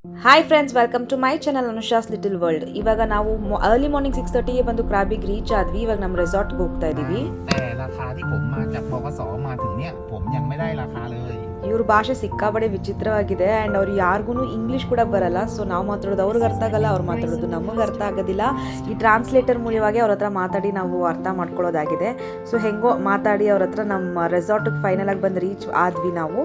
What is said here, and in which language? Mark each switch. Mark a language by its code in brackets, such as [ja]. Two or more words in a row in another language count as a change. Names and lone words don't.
[en] Hi friends, welcome to my channel [kn] ಅನುಷಾಸ್ ಲಿಟಲ್ ವರ್ಲ್ಡ್. ಇವಾಗ ನಾವು [en] early morning [kn] 6:30ಗೆ ಬಂದು ಕ್ರಾಬಿಗೆ ರೀಚ್ ಆದ್ವಿ. ಇವಾಗ ನಮ್ಮ ರೆಸಾರ್ಟ್ಗೆ ಹೋಗ್ತಾ ಇದೀವಿ. [th] แต่ราคาที่ผมมาจากบขสมาถึงเนี่ยผมยังไม่ได้ราคาเลย [kn] ಇವ್ರ ಭಾಷೆ ಸಿಕ್ಕಾಬಡೆ ವಿಚಿತ್ರವಾಗಿದೆ ಆ್ಯಂಡ್ ಅವ್ರು ಯಾರಿಗೂ ಇಂಗ್ಲೀಷ್ ಕೂಡ ಬರಲ್ಲ. ಸೊ ನಾವು ಮಾತಾಡೋದು ಅವ್ರಿಗೆ ಅರ್ಥ ಆಗಲ್ಲ, ಅವ್ರು ಮಾತಾಡೋದು ನಮಗೆ ಅರ್ಥ ಆಗೋದಿಲ್ಲ. ಈ ಟ್ರಾನ್ಸ್ಲೇಟರ್ ಮೂಲವಾಗಿ ಅವ್ರ ಹತ್ರ ಮಾತಾಡಿ ನಾವು ಅರ್ಥ ಮಾಡ್ಕೊಳ್ಳೋದಾಗಿದೆ. ಸೊ ಹೆಂಗೋ ಮಾತಾಡಿ ಅವ್ರ ಹತ್ರ ನಮ್ಮ ರೆಸಾರ್ಟಿಗೆ ಫೈನಲಾಗಿ ಬಂದು ರೀಚ್ ಆದ್ವಿ ನಾವು.